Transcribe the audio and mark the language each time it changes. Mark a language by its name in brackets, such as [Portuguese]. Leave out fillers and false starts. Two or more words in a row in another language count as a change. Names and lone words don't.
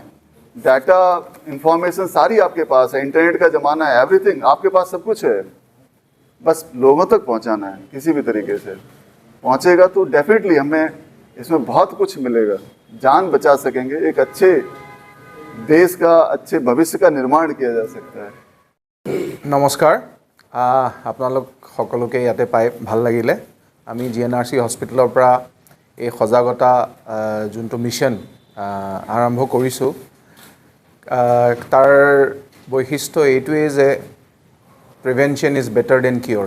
[Hindi] डाटा, इंफॉर्मेशन सारी आपके पास है, इंटरनेट का ज़माना है, एवरीथिंग आपके पास सब कुछ है, बस लोगों तक पहुंचाना है। किसी भी तरीके से पहुंचेगा तो डेफिनेटली हमें इसमें बहुत कुछ मिलेगा, जान बचा सकेंगे, एक अच्छे देश का, अच्छे भविष्य का निर्माण किया जा सकता है। नमस्कार, [Assamese] আপোনালোক সকলোকে ইয়াতে পাই ভাল লাগিলে। আমি GNRC হস্পিটেলৰ পৰা এই সজাগতা যোনটো মিছন আৰম্ভ কৰিছোঁ, তাৰ বৈশিষ্ট্য এইটোৱেই যে [English] prevention is better than cure.